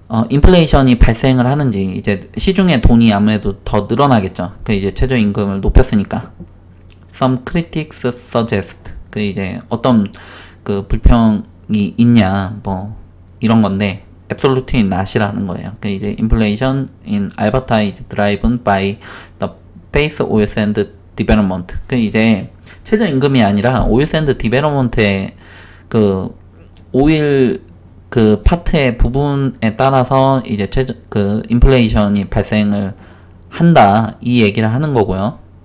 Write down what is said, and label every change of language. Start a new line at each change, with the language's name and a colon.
Korean: 인플레이션이 발생을 하는지, 이제 시중에 돈이 아무래도 더 늘어나겠죠. 이제 최저임금을 높였으니까.
English: Some critics suggest.
Korean: 이제 어떤 불평이 있냐, 이런 건데,
English: absolutely not
Korean: 이라는 거예요.
English: 이제 inflation in Alberta is driven by the base oil sand development.
Korean: 이제 최저임금이 아니라 오일 샌드 디벨롭먼트의 오일 파트의 부분에 따라서 이제 인플레이션이 발생을 한다, 이 얘기를 하는 거고요.